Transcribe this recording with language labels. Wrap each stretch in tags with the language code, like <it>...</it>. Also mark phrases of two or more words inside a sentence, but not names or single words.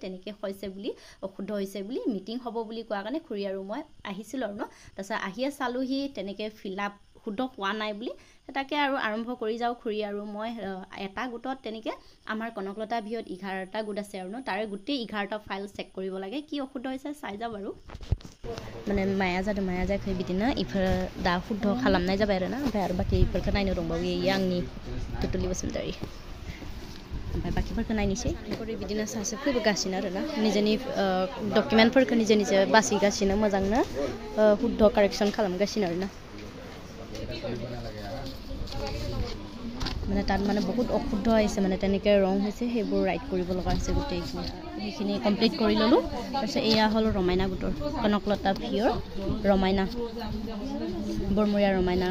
<as>তেনেকে হৈছে বুলি অশুদ্ধ হৈছে বুলি মিটিং হ'ব বুলি কোৱা কাৰণে খুৰী আৰু মই আহিছিল আৰু ন তাছা আহিয়ে চালোহি তেনেকে</as> <en>fill up</en> <as>শুদ্ধ হোৱা নাই বুলি তাকে আৰু আৰম্ভ কৰি যাও খুৰী আৰু মই এটা গোটত তেনেকে আমাৰ কনকলতা ভিয়ত 11টা গোট আছে আৰু ন তাৰে গোটেই 11টা ফাইল চেক কৰিব লাগে কি অশুদ্ধ হৈছে চাই যাও বাৰু মানে</as> <brx>माया खै बिदिनो इफोर दा शुद्ध खालामनाय जाबाय आरो ना ओमफ्राय आरो बाकी इफोरखौ नायनो दंबावो इयो आंनि तुतुलि बसुमतारी ओमफ्राय बाकिफोरखौ नायनोसै ओरै बिदिनो सासे फैबोगासिनो आरो ना निजेनि डकुमेन्टफोरखौ निजे बासिगासिनो मोजांनो शुद्ध कारेक्सन खालामगासिनो आरो ना</brx> <as>মানে তাত মানে বহুত অশুদ্ধ আছে মানে তেনেকৈ ৰং হৈছে সেইবোৰ ৰাইট কৰিব লগা আছে গোটেইখিনি সেইখিনি কমপ্লিট কৰি ললো তাৰপিছত এয়া হ'ল ৰমাইনা গোটৰ কনকলতা ভিয়ৰ ৰমাইনা বৰমৰীয়া ৰমাইনা</as>